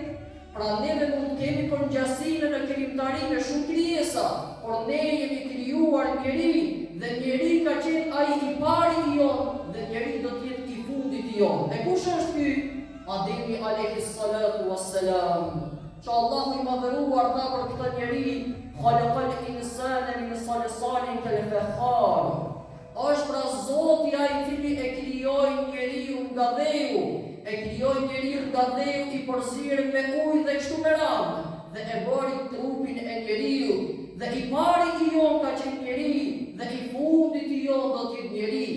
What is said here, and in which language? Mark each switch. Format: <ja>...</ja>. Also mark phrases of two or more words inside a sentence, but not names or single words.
<sq>Pra neve mund të kemi përngjasinë në krijimtari me shumë krijesa, por ne jemi krijuar njeri, dhe njeri ka qenë ai i pari i jon, dhe njeri do të jetë i fundit i jon. E kush është ky? Ademi</sq> <ar>عليه الصلاة والسلام.</ar> <sq>Që Allahu i madhëruar tha për këtë njeri:</sq> <ar>"خلق الإنسان من صلصال كالفخار."</ar> <sq>Është pra Zoti ai i cili e krijoi njeriu nga dheu. E krijoi njeriu nga dheu i përzierë me ujë dhe kështu me radhë, dhe e bëri trupin e njeriu. Dhe i pari i jon ka qenë njeri, dhe i fundit i jon do të jetë njeri.</sq>